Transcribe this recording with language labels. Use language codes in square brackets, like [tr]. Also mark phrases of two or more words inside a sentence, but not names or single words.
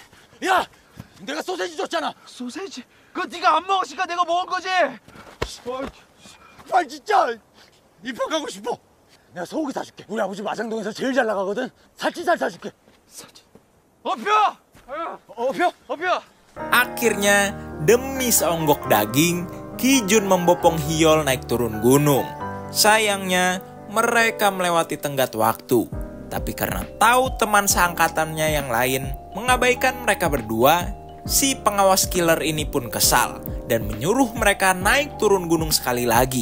[ko] 야, 내가 소세지 줬잖아. 소세지? 그거 네가 안 먹었으니까 내가 먹은 거지. 빨리 진짜 입학하고 싶어. 내가 소고기 사줄게. 우리 아버지 마장동에서 제일 잘 나가거든. 살치살 사줄게. 어표. [id] Akhirnya, demi seonggok daging, Ki-jun membopong Hyol naik turun gunung. Sayangnya, mereka melewati tenggat waktu. Tapi karena tahu teman seangkatannya yang lain mengabaikan mereka berdua, si pengawas killer ini pun kesal dan menyuruh mereka naik turun gunung sekali lagi.